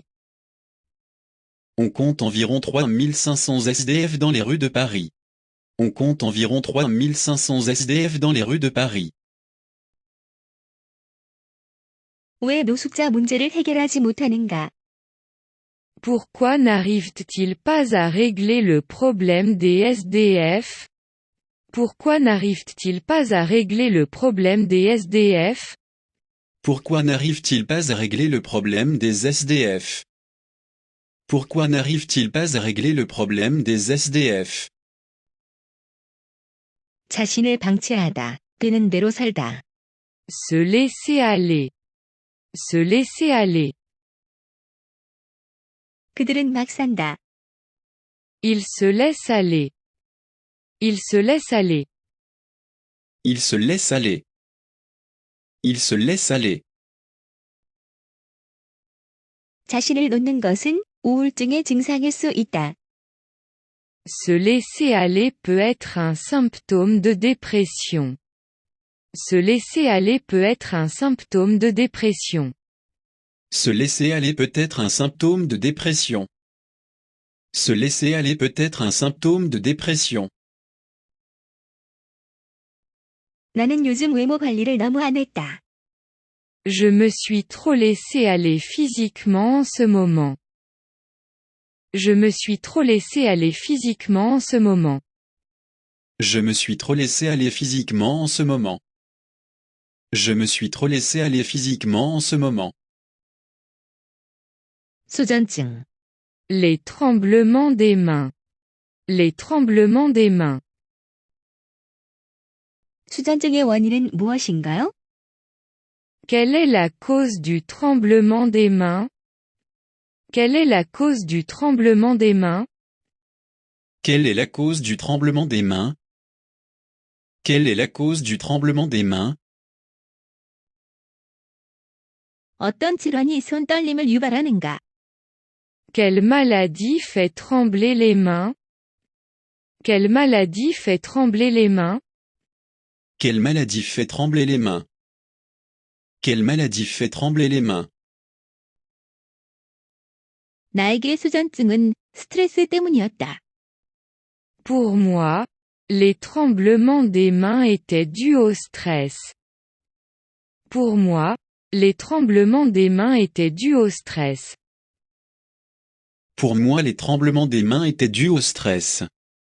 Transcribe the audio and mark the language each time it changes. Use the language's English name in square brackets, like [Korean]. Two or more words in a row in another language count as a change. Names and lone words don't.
[French] On compte environ 3500 SDF dans les rues de Paris. On compte environ 3500 SDF dans les rues de Paris. [Korean] 왜 노숙자 문제를 해결하지 못하는가? [French] Pourquoi n'arrive-t-il pas à régler le problème des SDF? Pourquoi n'arrive-t-il pas à régler le problème des SDF? Pourquoi n'arrive-t-il pas à régler le problème des SDF? Pourquoi n'arrive-t-il pas à régler le problème des SDF? [Korean] 자신을 방치하다, 되는 대로 살다. [French] Se laisser aller. Se laisser aller. [Korean] 그들은 막 산다. [French] Il se laisse aller. Il se laisse aller. Il se laisse aller. Il se laisse aller. [Korean] 자신을 놓는 것은 우울증의 증상일 수 있다. [French] Se laisser aller peut être un symptôme de dépression. Se laisser aller peut être un symptôme de dépression. Se laisser aller peut être un symptôme de dépression. Se laisser aller peut être un symptôme de dépression. [Korean] 나는 요즘 외모 관리를 너무 안 했다. [French] Je me suis trop laissé aller physiquement en ce moment. Je me suis trop laissé aller physiquement en ce moment. Je me suis trop laissé aller physiquement en ce moment. Je me suis trop laissé aller physiquement en ce moment. [Korean] 수전증, [French] Les tremblements des mains. Les tremblements des mains. [Korean] 수전증의 원인은 무엇인가요? [French] Quelle est la cause du tremblement des mains? Quelle est la cause du tremblement des mains? Quelle est la cause du tremblement des mains? Quelle est la cause du tremblement des mains? [Korean] 어떤 질환이 손떨림을 유발하는가? [French] Quelle maladie fait trembler les mains? Quelle maladie fait trembler les mains? Quelle maladie fait trembler les mains? Quelle maladie fait trembler les mains? [Korean] 나에게 수전증은 스트레스 때문이었다. [French] Pour moi, les tremblements des mains étaient dus au stress. Pour moi, les tremblements des mains étaient dus au stress. Pour moi, les tremblements des mains étaient dus au stress.